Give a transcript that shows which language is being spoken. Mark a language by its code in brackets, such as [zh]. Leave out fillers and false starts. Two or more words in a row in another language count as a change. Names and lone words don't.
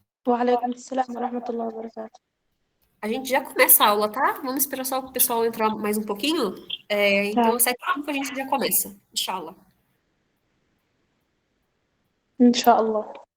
[ar] وعليكم السلام ورحمة الله وبركاته. [pt] A gente já começa a aula, tá? Vamos esperar só o pessoal entrar mais um pouquinho. Então, tá. às 7h a gente já começa. [ar] Inshallah. إن شاء الله.